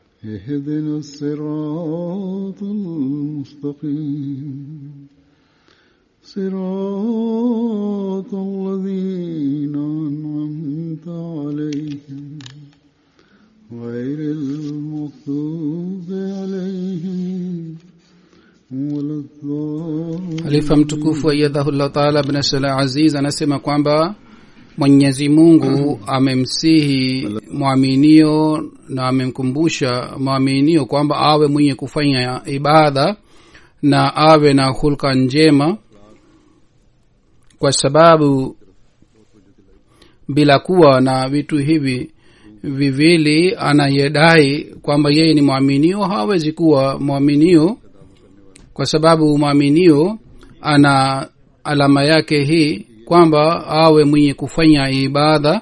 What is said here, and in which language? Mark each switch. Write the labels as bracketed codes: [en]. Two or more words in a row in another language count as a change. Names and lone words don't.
[ar] اهدنا الصراط المستقيم صراط الذين أنعمت عليهم غير المغضوب عليهم ولا الضالين. [sw] Khalifa mtukufu [ar] أيده الله تعالى [sw] bin Salah Aziz anasema kwamba Mwenyezi Mungu amemsihi muaminio na amemkumbusha muaminio kwamba awe mwenye kufanya ibada na awe na hulka njema, kwa sababu bila kuwa na vitu hivi viwili anayedai kwamba yeye ni muaminio hawezi kuwa muaminio, kwa sababu muaminio ana alama yake hii kwamba awe mwenye kufanya ibada.